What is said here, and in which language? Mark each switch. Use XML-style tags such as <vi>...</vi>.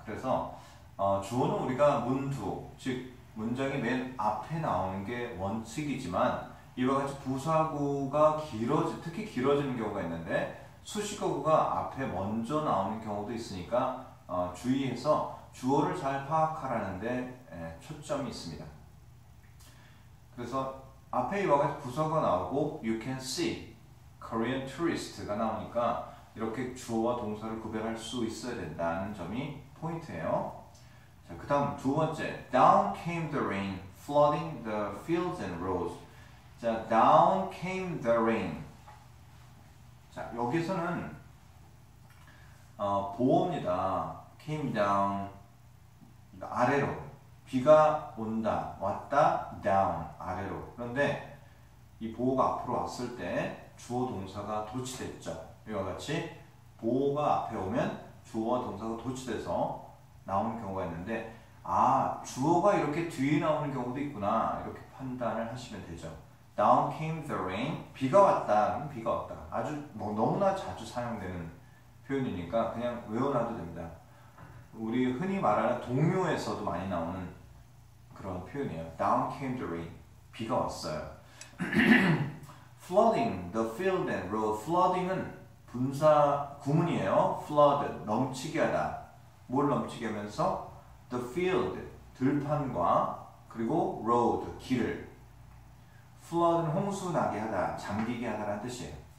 <ko>그래서 주어는 우리가 문두, 즉 문장이 맨 앞에 나오는 게 원칙이지만 이와 같이 부사구가 특히 길어지는 경우가 있는데 수식어구가 앞에 먼저 나오는 경우도 있으니까 주의해서 주어를 잘 파악하라는 데 초점이 있습니다. 그래서 앞에 이와 같이 부사가 나오고</ko> <en>you can see Korean tourist</en> <ko>가 나오니까 이렇게 주어와 동사를 구별할 수 있어야 된다는 점이 포인트예요.</ko> <en>자, 그 다음 두 번째, down came the rain, flooding the fields and roads. 자, down came the rain.</en> <ko>자, 여기서는 보어입니다.</ko> <en>came down, 아래로.</en> <ko>비가 온다, 왔다, down, 아래로. 그런데 이 보어가 앞으로 왔을 때 주어 동사가 도치됐죠. 이와 같이 보어가 앞에 오면 주어와 동사가 도치돼서 나오는 경우가 있는데 주어가 이렇게 뒤에 나오는 경우도 있구나 이렇게 판단을 하시면 되죠.</ko> <en>Down came the rain.</en> <ko>비가 왔다. 비가 왔다. 아주 너무나 자주 사용되는 표현이니까 그냥 외워놔도 됩니다. 우리 흔히 말하는 동요에서도 많이 나오는 그런 표현이에요.</ko> <en>Down came the rain.</en> <ko>비가 왔어요.</ko> <en>Flooding the field and road.</en> <ko>Flooding은 분사 구문이에요. flood, 넘치게 하다. 뭘 넘치게 하면서?</ko> <en>The field,</en> <ko>들판과 그리고 road, 길을. flood는 홍수 나게 하다, 잠기게 하다라는 뜻이에요.</ko>